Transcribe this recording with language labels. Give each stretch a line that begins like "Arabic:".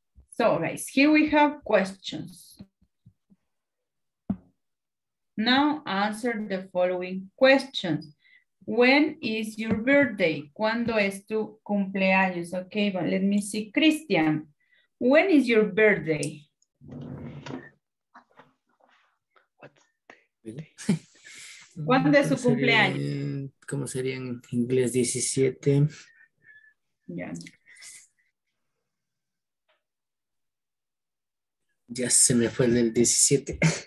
English: So guys, here we have questions. Now answer the following questions. When is your birthday?
Spanish: ¿Cuándo es tu cumpleaños?
English: Okay, but let me see. Christian, when is your birthday?
Spanish: ¿Cuándo es su cumpleaños? ¿Cómo sería en inglés? 17. Ya. Ya se me fue el del 17.